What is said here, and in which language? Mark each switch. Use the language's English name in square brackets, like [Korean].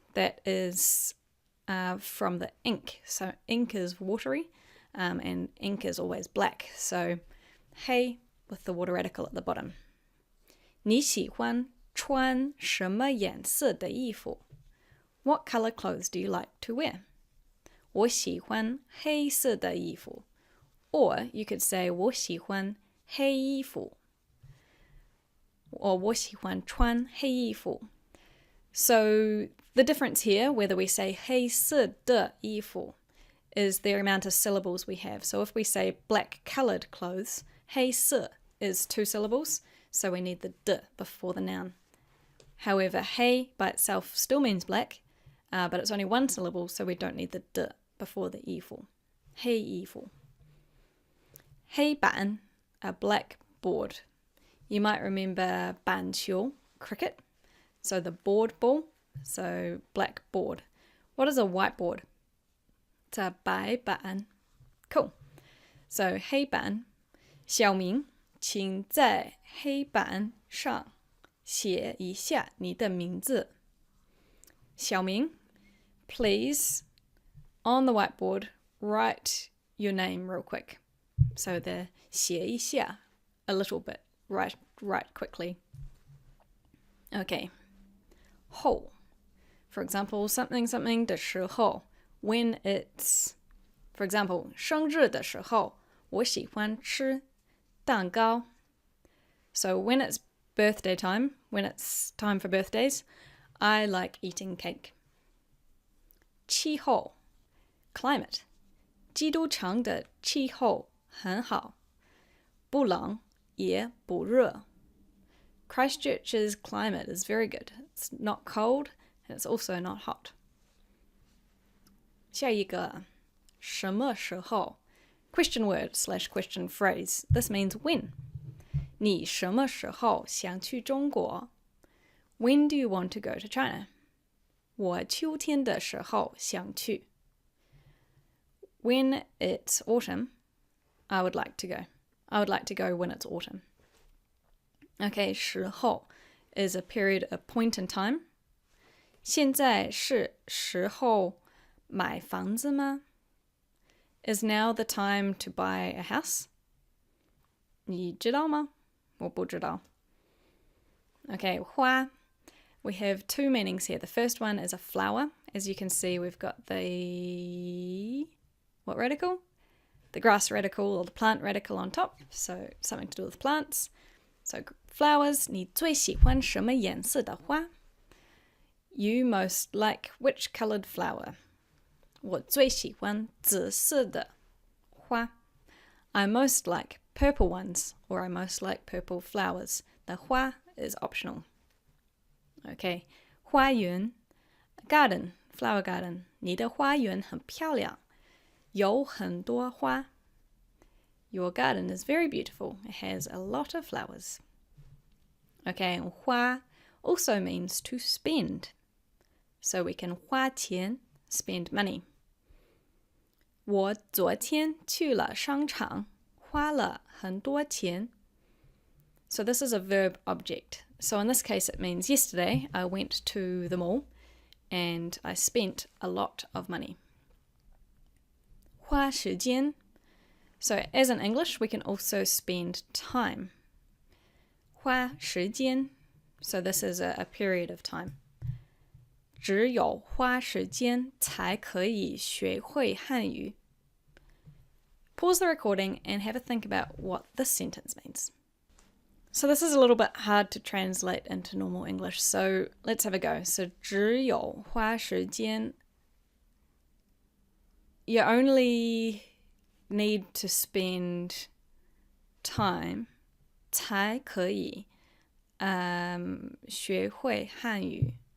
[English] That is from the ink. So ink is watery, and ink is always black. So he with the water radical at the bottom. [Chinese] 你喜欢穿什么颜色的衣服? [English] What color clothes do you like to wear? [Chinese] 我喜欢黑色的衣服. [English] Or you could say [Chinese] 我喜欢黑衣服. [English] Or [Chinese] 我喜欢穿黑衣服. [English] So the difference here, whether we say [Chinese] 黑色的衣服, [English] is the amount of syllables we have. So if we say black colored clothes, 黑色 is 2 syllables, so we need the d before the noun. However, 黑 by itself still means black, but it's only 1 syllable, so we don't need the d before the 衣服. [Chinese] 黑衣服. [English] 黑板, a black board. You might remember 板球, cricket. So the board ball, so black board. What is a whiteboard? It's a 白板.Cool. [Chinese] So 黑板, 小明请在黑板上写一下你的名字. [English] 小明, please, on the whiteboard, write your name real quick. So the 写一下, a little bit, write quickly. Okay. [Chinese] 后, [English] for example, something [Chinese] 的时候, [English] when it's, for example, [Chinese] 生日的时候, 我喜欢吃蛋糕. [English] So when it's birthday time, when it's time for birthdays, I like eating cake. 气候, climate. [Chinese] 基督城的气候很好，不冷也不热. [English] Christchurch's climate is very good. It's not cold and it's also not hot. [Chinese] 下一个，什么时候? [English] Question word / question phrase. This means when. [Chinese] 你什么时候想去中国? [English] When do you want to go to China? [Chinese] 我秋天的时候想去. [English] When it's autumn, I would like to go. I would like to go when it's autumn. Okay, 时候 is a period, a point in time. [Chinese] 现在是时候买房子吗? [English] Is now the time to buy a house? [Chinese] 你知道吗?我不知道.Okay, 花. [English] We have 2 meanings here. The first one is a flower. As you can see, we've got the... what radical? The grass radical or the plant radical on top. So something to do with plants. So flowers. [Chinese] 你最喜欢什么颜色的花? [English] You most like which colored flower? [Chinese] 我最喜欢紫色的花. [English] I most like purple ones, or I most like purple flowers. The 花 is optional. Okay, 花园, garden, flower garden. [Chinese] 你的花园很漂亮，有很多花. [English] Your garden is very beautiful. It has a lot of flowers. Okay, 花 also means to spend. So we can 花钱, spend money. [Chinese] 我昨天去了商场，花了很多钱. [English] So this is a verb object. So in this case it means yesterday I went to the mall and I spent a lot of money. [Chinese] 花时间. [English] So as in English we can also spend time. [Chinese] 花时间. [English] So this is a period of time. [Chinese] 只有花时间才可以学会汉语. [English] Pause the recording and have a think about what this sentence means. So this is a little bit hard to translate into normal English, so let's have a go. [Chinese] So 只有花时间. [English] You only need to spend time [Chinese] 才可以学会汉语.